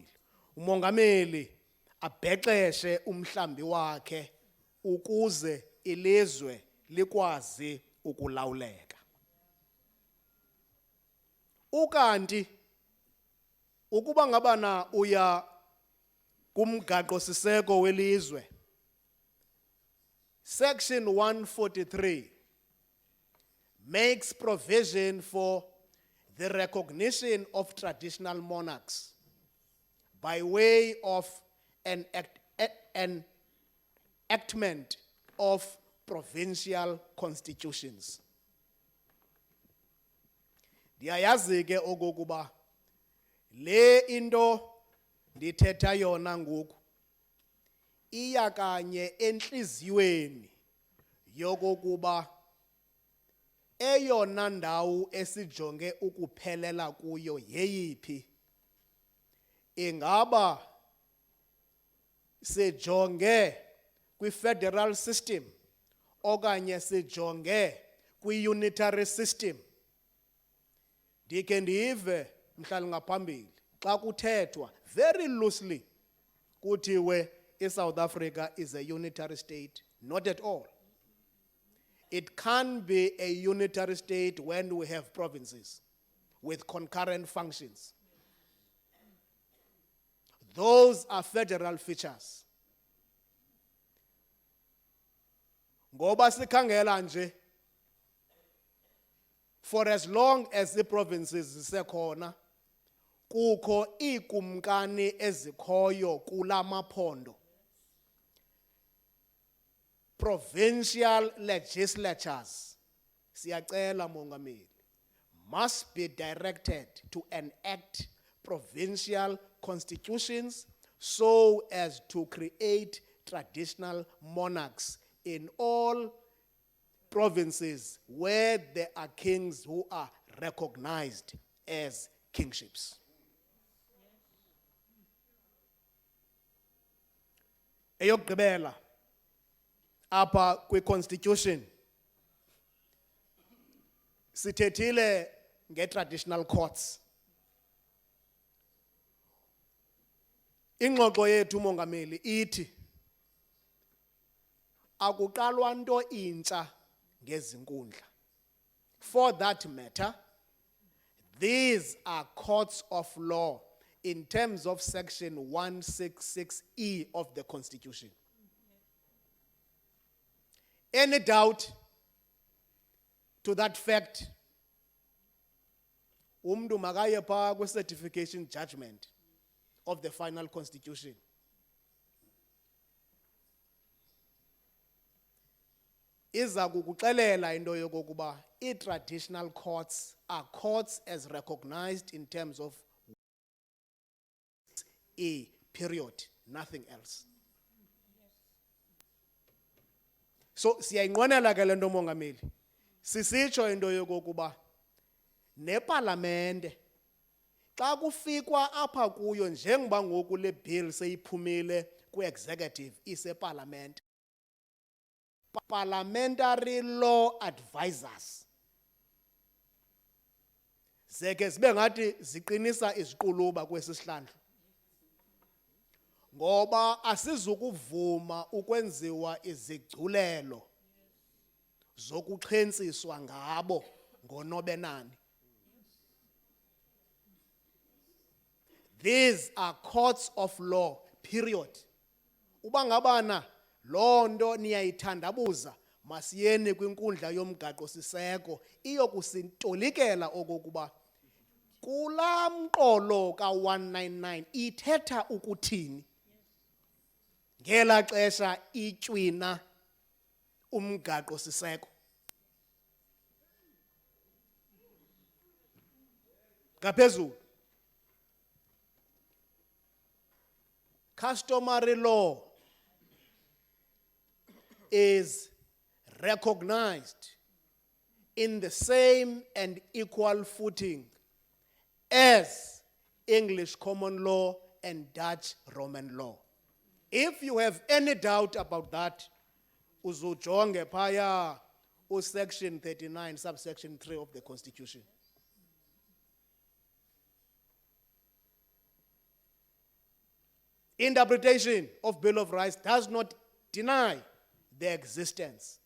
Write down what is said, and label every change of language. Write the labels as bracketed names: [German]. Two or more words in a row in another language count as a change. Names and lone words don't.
[Xhosa] Umongameli abhexeshe umhlambi wakhe ukuze ilizwe likwazi ukulawuleka. Ukanti ukuba ngabana uya kumgaqo siseko welizwe, [English] section 143 makes provision for the recognition of traditional monarchs by way of an enactment of provincial constitutions. [Xhosa] Ndiyayazi ke okokuba le into ndithetha yona ngoku iya kanye enhliziyweni yokokuba eyona ndawo esijonge ukuphelela kuyo yeyiphi. Ingaba sijonge kwi- [English] federal system [Xhosa] okanye sijonge kwi- [English] unitary system? [Xhosa] Ndike ndive mhlali ngaphambili xa kuthethwa [English] very loosely kuthiwe iSouth Africa is a unitary state. Not at all. It can be a unitary state when we have provinces with concurrent functions. Those are federal features. [Xhosa] Ngoba sikhangela nje, [English] for as long as the provinces [Xhosa] zisekhona, kukho iikumkani ezikhoyo kulamaphondo. [English] Provincial legislatures, [Xhosa] siyacela Mongameli, [English] must be directed to enact provincial constitutions so as to create traditional monarchs in all provinces where there are kings who are recognized as kingships. [Xhosa] Eyokugqibela apha kwi-constitution sithethile nge- [English] traditional courts. [Xhosa] Ingxoxo yethu Mongameli ithi akuqalwa nto intsha ngezinkundla. [English] For that matter, these are courts of law in terms of section 166E of the Constitution. Any doubt to that fact, [Xhosa] umntu makaye phaa kwi- [English] certification judgment of the final constitution. [Xhosa] Iza kukuxelela into yokokuba [English] i-traditional courts are courts as recognized in terms of period, nothing else. [Xhosa] So siyayinqwenela ke le nto mongameli. Sisitsho into yokokuba neparlamente xa kufikwa apha kuyo njengoba ngoku le bill seyiphumile kwi-executive iseparlamente, [English] parliamentary law advisors [Xhosa] zeke zibe ngathi ziqinisa iziquluba kwesi sihlandlo, ngoba asizukuvuma ukwenziwa izigculelo zokuxhentsiswa ngabo ngonobenani. [English] These are courts of law, period. [Xhosa] Uba ngabana loo nto niyayithandabuza, masiyeni kwinkundla yomgaqo siseko iyokusintolikela okokuba kulaa mqolo ka-199 ithetha ukuthini ngela xesha itywina umgaqo siseko. Ngaphezulu, [English] customary law is recognized in the same and equal footing as English common law and Dutch Roman law. If you have any doubt about that, [Xhosa] uzujonge phaya [English] section 39, subsection 3 of the Constitution. Interpretation of Bill of Rights does not deny their existence.